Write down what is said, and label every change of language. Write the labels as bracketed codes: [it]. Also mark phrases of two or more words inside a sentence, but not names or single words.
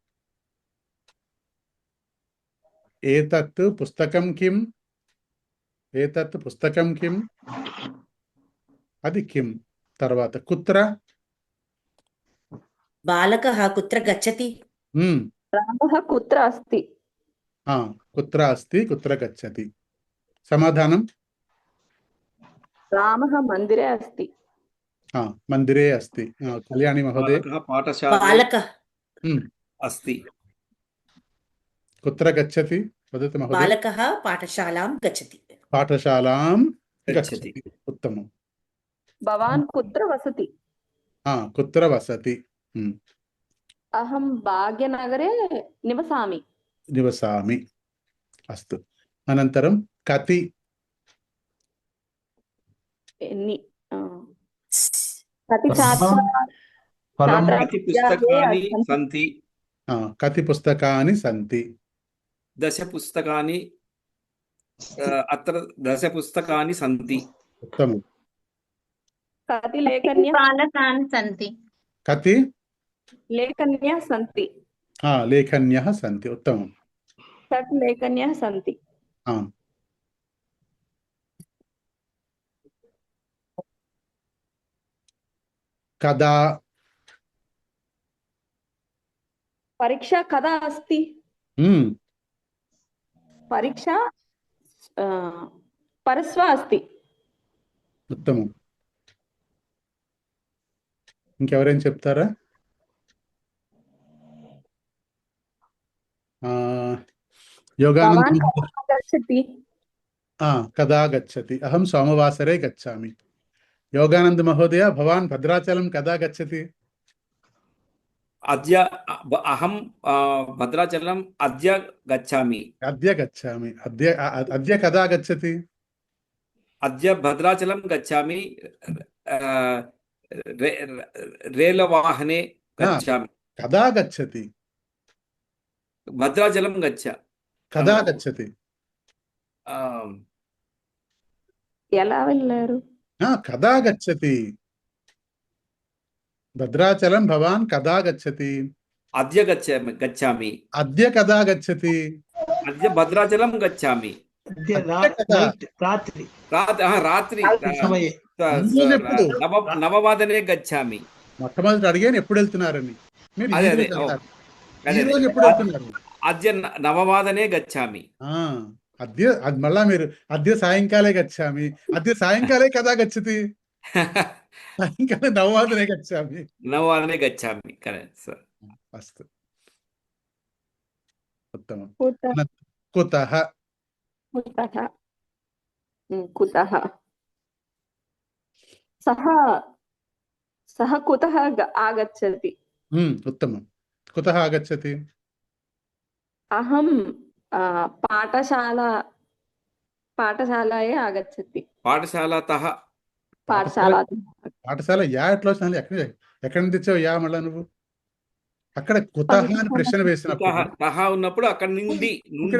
[sa] ఏతత్ పుస్తకం కిం. ఏతత్ పుస్తకం కిం. అది కిం. తర్వాత కుత్ర. బాలకः కుత్ర గచ్చతి. రామः కుత్ర అస్తి. కుత్ర అస్తి, కుత్ర గచ్చతి. సమాధానం రామः మందిరే అస్తి. మందిరే అస్తి. కళ్యాణి మహోదయ. బాలకः अस्ति. కుత్ర గచ్చతి వదతు మహోదయ. బాలకः పాఠశాలాం గచ్చతి. పాఠశాలాం గచ్చతి. గచ్చతి. ఉత్తమం. భవాన్ కుత్ర వసతి. కుత్ర వసతి. అహం భాగ్యనగరే నివసామి. నివసామి. అస్తు. అనంతరం కతి. ఎన్ని కతి ఛాత్రాः कति पुस्तकानि सन्ति? కతి పుస్తకాని సంతి. 10 पुस्तकानि अत्र 10 पुस्तकानि सन्ति. ఉత్తమం. कति लेखन्यः बालकान् सन्ति कति लेखन्यः सन्ति लेखन्यः सन्ति उत्तमम् षट् लेखन्यः सन्ति आम् कदा परीक्षा कदा अस्ति परीक्षा परश्वः अस्ति [te] ఉత్తమం ఇంకెవరైనా చెప్తారా [sa] भवान् योगानंद कदा गच्छति कदा गच्छति अहं सोमवासरे गच्छामि योगानंद महोदय भवान् भद्राचलं कदा गच्छति अद्य अहं भद्राचलम् अद्य गच्छामि अद्य गच्छामि अद्य कदा गच्छति अद्य भद्राचलं गच्छामि रेलवाहने गच्छामि कदा गच्छति भद्राचलं कदा गच्छति [te] ఎలా వెళ్ళారు [sa] कदा गच्छति भद्राचलं भवान् कदा गच्छति अद्य गच्छामि अद्य कदा गच्छति अद्य भद्राचलं गच्छामि रात्रि రాత్రి సమయే నవవాదనే గచ్చామి [te] మొట్టమొదటి అడిగాను ఎప్పుడు వెళ్తున్నారని మీరు అదే ఈ అదే రోజు వెళ్తారు. అదే ఈ రోజు ఎప్పుడు వెళ్తున్నారు [sa] అద్య నవవాదనే గచ్చామి అద్య [te] అది మళ్ళా మీరు [sa] అద్య సాయంకాలే గచ్చామి అద్య సాయంకాలే కదా గచ్చతి సాయంకాలే నవవాదనే గచ్చామి నవవాదనే గచ్చామి [en] correct sir [sa] అస్తు ఉత్తమం कुतः కుతః कुतः कुतः सः सः कुतः आगच्छति उत्तमं कुतः आगच्छति अहं పాఠశాలయే ఆగచ్చతి పాఠశాలతః పాఠశాల [te] పాఠశాల యా ఎట్లా వచ్చింది ఎక్కడ నుంచి తెచ్చావు యా మళ్ళా నువ్వు అక్కడ కుతః అని ప్రశ్న వేసినప్పుడు తహ ఉన్నప్పుడు అక్కడ నుండి ఇక్కడ